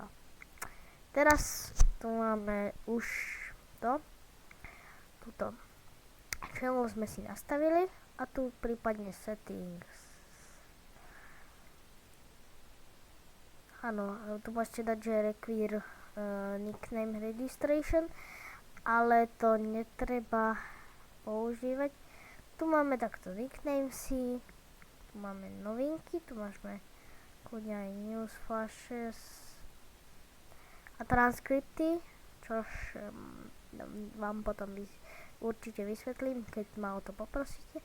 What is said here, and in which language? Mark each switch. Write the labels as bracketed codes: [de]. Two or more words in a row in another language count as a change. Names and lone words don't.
[sk] Teraz tu máme už tuto channel sme si nastavili a tu prípadne settings. Áno, tu môžete dať, že [en] require nickname registration, [sk] ale to netreba používať. Tu máme takto nickname si, tu máme novinky, tu môžeme kľudne aj [en] news flashes [sk] a transkripty, čož vám potom určite vysvetlím, keď ma o to poprosíte.